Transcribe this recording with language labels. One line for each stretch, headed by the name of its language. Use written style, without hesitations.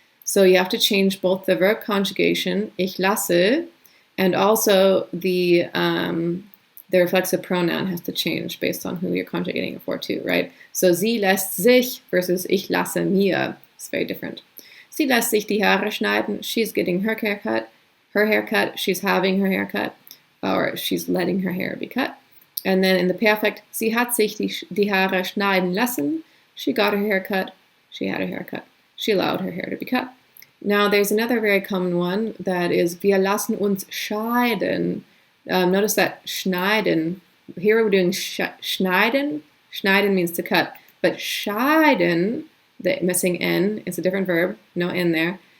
English: So you have to change both the verb conjugation
German: ich lasse,
English: and also the reflexive pronoun has to change based on who you're conjugating it for too, right?
German: So sie lässt sich versus ich lasse mir.
English: It's very different.
German: Sie lässt sich die Haare schneiden.
English: She's getting her haircut. She's having her haircut, or she's letting her hair be cut. And then in the perfect,
German: sie hat sich die Haare schneiden lassen.
English: She got her haircut. She had a haircut. She allowed her hair to be cut. Now there's another very common one that is
German: wir lassen uns scheiden.
English: Notice that schneiden. Here we're doing schneiden. Schneiden means to cut. But scheiden, the missing N, is a different verb. No N there.